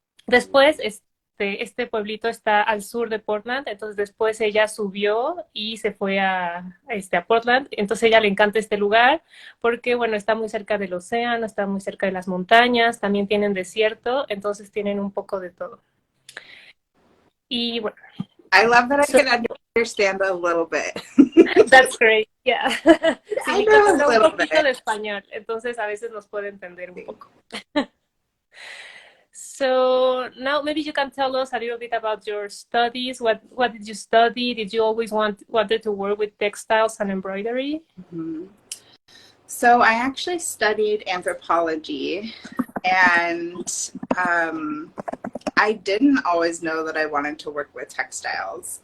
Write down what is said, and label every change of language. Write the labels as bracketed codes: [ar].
[es] Después, este pueblito está al sur de Portland, entonces después ella subió y se fue a Portland. Entonces a ella le encanta este lugar porque, está muy cerca del océano, está muy cerca de las montañas, también tienen desierto, entonces tienen un poco de todo. Y bueno. [en] I love that I can understand a little bit. That's great, yeah. Sí, I know a little [es] un poquito de español, entonces a veces nos puede entender un poco. [en] So now maybe you can tell us a little bit about your studies. What did you study? Did you always wanted to work with textiles and embroidery? Mm-hmm. So I actually studied anthropology, and I didn't always know that I wanted to work with textiles.